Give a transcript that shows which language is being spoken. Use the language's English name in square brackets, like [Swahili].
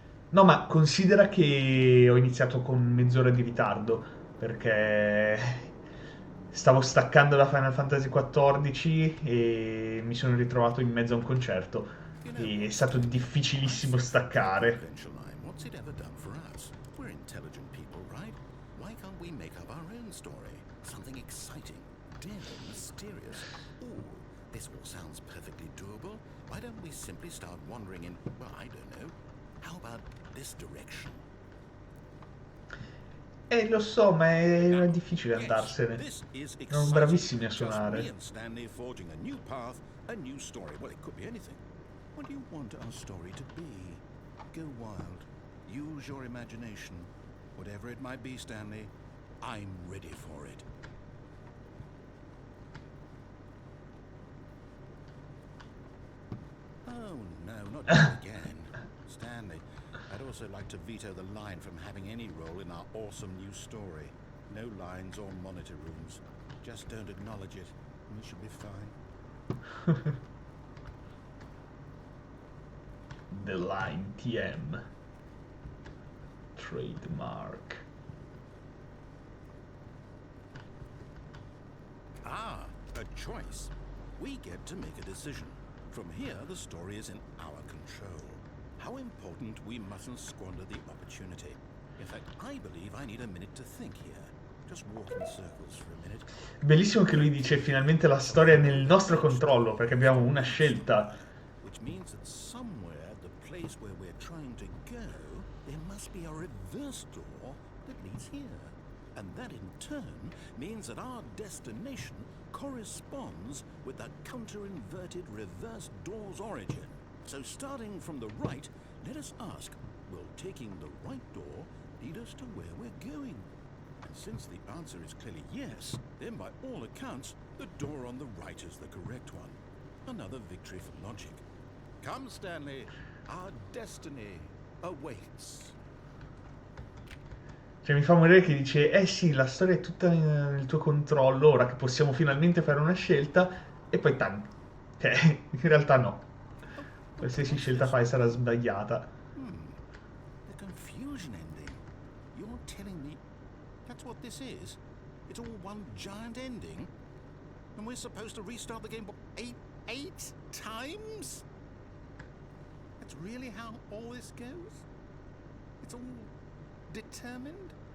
[Italian] No, ma considera che ho iniziato con mezz'ora di ritardo, perché stavo staccando da Final Fantasy XIV e mi sono ritrovato in mezzo a un concerto. E è stato difficilissimo staccare. [English] What's it ever done for us? We're intelligent people, right? Why can't we make up our own story? Something exciting, daring, mysterious. Ooh, this all sounds perfectly doable. Why don't we simply start wandering in, well, I don't know. How about this direction? [Italian] Lo so, ma è difficile andarsene. Erano bravissimi a suonare. suonare. [English] Stanley forging a new path, a new story. Well, it could be anything. What do you want our story to be? Go wild. Use your imagination. Whatever it might be, Stanley, I'm ready for it. Oh, no, not you again. Stanley, I'd also like to veto the line from having any role in our awesome new story. No lines or monitor rooms. Just don't acknowledge it, and we should be fine. The Line TM. Trademark. Ah, a choice. We get to make a decision. From here, the story is in our control. How important we mustn't squander the opportunity. In fact, I believe I need a minute to think here. Just walk in circles for a minute. [Italian] Bellissimo che lui dice finalmente la storia è nel nostro controllo, perché abbiamo una scelta. [English] which means that somewhere at the place where we're trying to go, there must be a reverse door that leads here. And that in turn means that our destination corresponds with the counter-inverted reverse door's origin. So starting from the right, let us ask, will taking the right door lead us to where we're going? And since the answer is clearly yes, then by all accounts, the door on the right is the correct one. Another victory for logic. Come, Stanley, our destiny awaits. [Italian] Cioè mi fa morire che dice, eh sì, la storia è tutta nel tuo controllo, ora che possiamo finalmente fare una scelta, e poi tanto. Cioè, in realtà no. Qualsiasi scelta fai sarà sbagliata. [English] The confusion ending. You're telling me that's what this is? It's all one giant ending? And we're supposed to restart the game eight times? That's really how all this goes? It's all determined?